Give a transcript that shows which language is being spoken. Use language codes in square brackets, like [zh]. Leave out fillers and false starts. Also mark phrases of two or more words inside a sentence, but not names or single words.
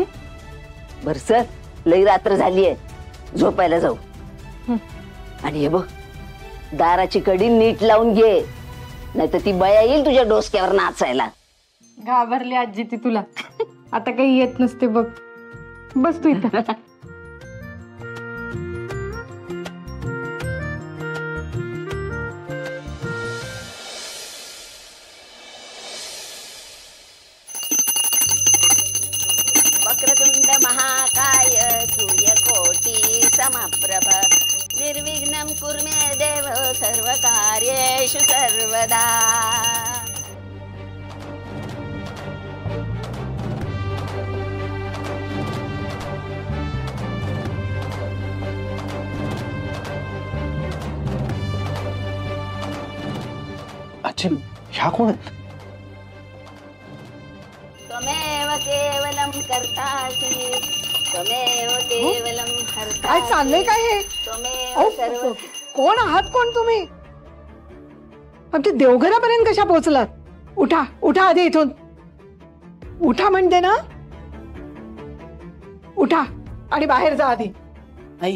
[mr] बर सर, लई रात्र झालीये, झोपायला जाऊ. आणि हे बघ, दाराची कडी नीट लावून घे, नाही तर ती बाया येईल तुझ्या डोसक्यावर नाचायला. घाबरली आजी ती तुला. आता काही येत नसते बघ. बस तू इथं. [sa] वक्रतुंड महाकाय सूर्यकोटी समप्रभ निर्विघ्नं कुरु मे देव सर्वकार्येषु सर्वदा. [mr] अच्छा, ह्या कोण आहेत? [sa] त्वमेव केवलं कर्तासि त्वमेव केवलं हर्तासि. [mr] काय चाललंय काय हे? [sa] त्वमेव सर्व. [mr] कोण आहात कोण तुम्ही? आमच्या देवघरापर्यंत कशा पोहोचलात? उठा उठा आधी इथून. उठा म्हणते ना, उठा आणि बाहेर जा आधी. आई